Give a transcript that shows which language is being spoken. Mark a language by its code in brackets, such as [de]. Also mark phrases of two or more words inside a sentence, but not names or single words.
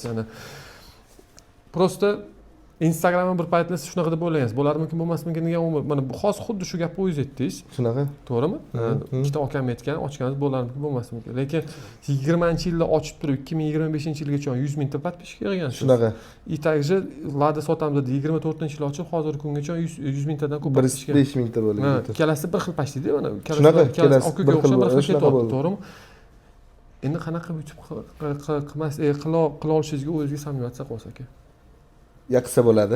[uz] Prosta Instagramni bir paytlar siz shunaqa deb o'ylagansiz, bo'larmikin, bo'lmasmikin degan mana hozir xuddi shu gapni o'zingiz aytdingiz. Shunaqa. To'g'rimi? Ikkita akam aytgan, ochganmiz bo'larmikin, bo'lmasmikin. Lekin 20-yilda ochib turib 2025-yilgacha 100 mingta podписчик yig'gansiz. Shunaqa. [ru] И также [uz] Lada sotamiz deb 24-yil ochib, hozirgi kungacha 100 mingtadan ko'p podписчик. 5 mingta bo'ldi. Ikkalasi bir xil почти-da mana. Shunaqa, ikkalasi bir xil ketyapti, to'g'rimi? Endi qanaqa YouTube qila olishingizga o'zingizga samimiyat saqlash aka. Qilsa bo'ladi.